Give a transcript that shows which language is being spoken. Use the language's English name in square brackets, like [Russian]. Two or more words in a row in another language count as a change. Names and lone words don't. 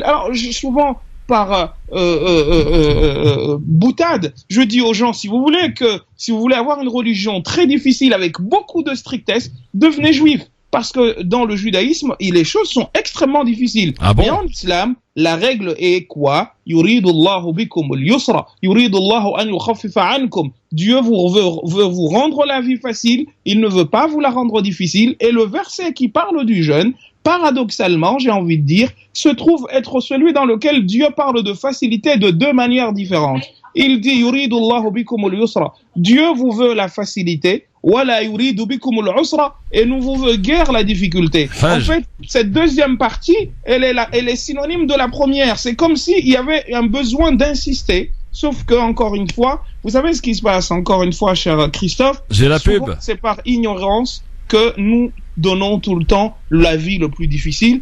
[French] Alors, souvent, par boutade, je dis aux gens, si vous voulez avoir une religion très difficile avec beaucoup de strictesse, devenez juif. Parce que dans le judaïsme, les choses sont extrêmement difficiles. Ah bon? Et en islam, la règle est quoi? [Arabic] يريد الله بكم اليسر يريد الله أن يخفف عنكم. [French] Dieu veut vous rendre la vie facile, il ne veut pas vous la rendre difficile. Et le verset qui parle du jeûne, paradoxalement, j'ai envie de dire, se trouve être celui dans lequel Dieu parle de facilité de deux manières différentes. Il dit [Arabic] يريد الله بكم اليسر. [French] Dieu vous veut la facilité. [Arabic] ولا يريد بكم العسر, [French] et nous vous veut guère la difficulté. En fait, cette deuxième partie, elle est synonyme de la première. C'est comme s'il y avait un besoin d'insister. Sauf que, encore une fois, vous savez ce qui se passe, encore une fois, cher Christophe. J'ai la pub. C'est par ignorance que nous donnons tout le temps l'avis le plus difficile.